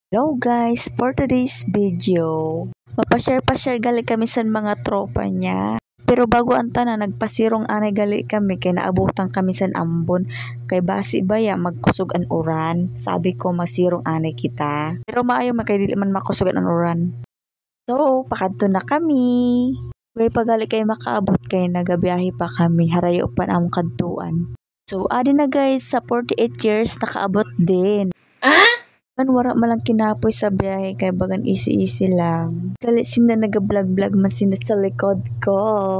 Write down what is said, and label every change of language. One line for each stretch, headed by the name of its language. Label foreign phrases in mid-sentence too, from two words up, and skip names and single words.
English: Hello guys, for today's video,
Hiligaynon: mapashare gali kami sa mga tropa niya. Pero bago ang tanan, nagpasirong anay gali kami kay naabutan kami sa ambon. Kay basi baya magkusog an uran.
Filipino: Sabi ko
Hiligaynon: masirong anay kita. Pero maayo man kay dili man makusog an uran. So, pakadto na kami. Kay pagali kay makaabot kay nagabiyahe pa kami. Harayo pa among kadtuan. So, adi na guys, sa 48 years nakaabot din. Wala malang kinapoy sa biyahe kay bagan easy lang. Gali sina nag-vlog man sina sa likod ko.